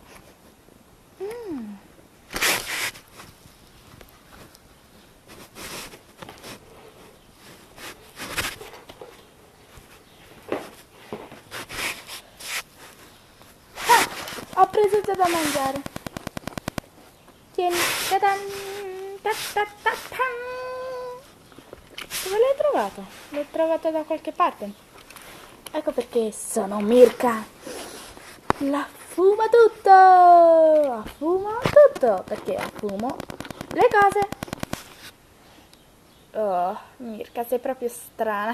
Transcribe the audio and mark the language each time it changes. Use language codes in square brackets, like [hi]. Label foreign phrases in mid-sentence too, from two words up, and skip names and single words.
[it] Ho preso già da mangiare. Tieni. Ta-dan, ta-ta-ta-tan. Dove l'hai trovato? L'ho trovato da qualche parte. Ecco perché sono Mirka. La fumo tutto. Affumo tutto. Perché affumo le cose. Oh, Mirka, sei proprio strana.